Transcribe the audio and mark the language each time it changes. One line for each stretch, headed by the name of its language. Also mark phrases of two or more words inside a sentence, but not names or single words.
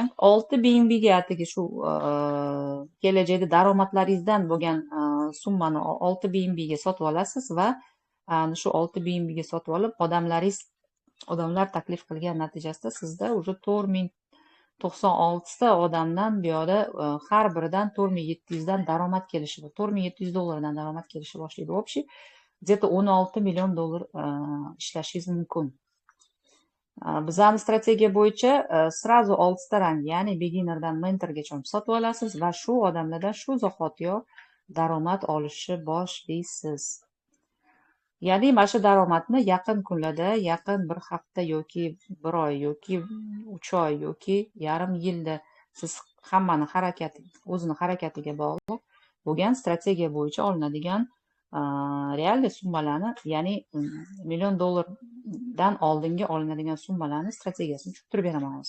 Uzbek: 6 BNB ga atigi shu kelajakda daromadlaringizdan bo'lgan summani 6 BNB ga sotib olasiz va shu 6 BNB ga sotib olib, odamlar taklif qilgan natijasida sizda уже 4096 ta odamdan bu yoqda har biridan 4700 dan daromad kelishi, $4700 dan daromad kelishi boshlaydi. Общий где-то $16 million ishlashingiz mumkin. Bizning strategiya bo'yicha sразу 6 ta rang, ya'ni beginnerdan mentorgacha sotib olasiz va shu odamlardan shu zahotiyoq daromad olishni boshlaysiz. Ya'ni mana shu daromadni yaqin kunlarda, yaqin bir hafta yoki bir oy yoki 3 oy yoki yarim yilda siz hammani o'zini harakatiga bog'liq bo'lgan strategiya bo'yicha olinadigan real summalarni, ya'ni $1 million dan oldingi olinadigan summalarni strategiyasini tushuntirib beraman hozir.